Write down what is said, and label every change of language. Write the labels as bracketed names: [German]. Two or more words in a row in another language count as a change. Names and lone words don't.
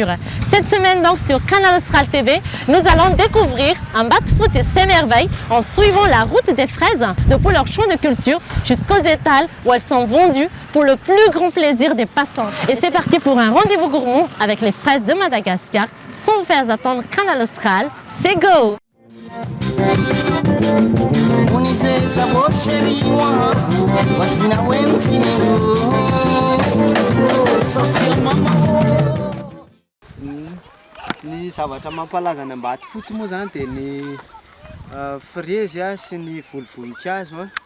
[French] Cette semaine donc sur Canal Austral TV, nous allons découvrir Ambatfots et ses merveilles en suivant la route des fraises depuis leur champ de culture jusqu'aux étals où elles sont vendues pour le plus grand plaisir des passants. Et c'est parti pour un rendez-vous gourmand avec les fraises de Madagascar. Sans vous faire attendre Canal Austral, [English] c'est go! [Malagasy] Ny zavatra mampalaza any Ambatfotsy moa zany dia ny frezy sy ny volovoninkazo